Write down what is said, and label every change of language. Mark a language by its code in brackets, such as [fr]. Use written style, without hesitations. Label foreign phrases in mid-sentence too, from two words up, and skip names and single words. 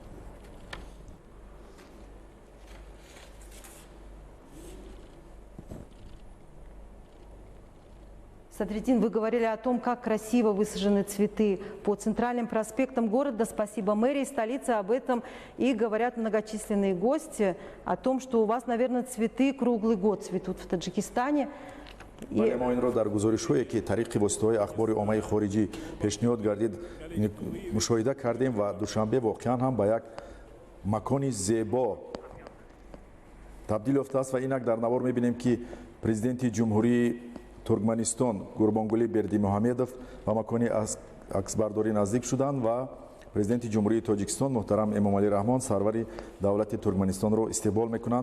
[ru] Садриддин, вы говорили о том, как красиво высажены цветы по центральным проспектам города. Спасибо мэрии столицы об этом. И говорят многочисленные гости о том, что у вас, наверное, цветы круглый год цветут в Таджикистане. [tg] вале мо инро дар гузоришҳое ки тариқи воситаҳои ахбори оммаи хориҷӣ пешниҳод гардид мушоҳида кардем ва душанбе воқеан ҳам ба як макони зебо табдил ёфтааст ва инак дар навор мебинем ки президенти ҷумҳурии Туркманистон Гурбонгулӣ Бердимуҳамедов ба макони аксбардорӣ наздик шуданд ва президенти ҷумҳурии Тоҷикистон муҳтарам Эмомалӣ Раҳмон сарвари давлати Туркманистонро истиқбол мекунанд.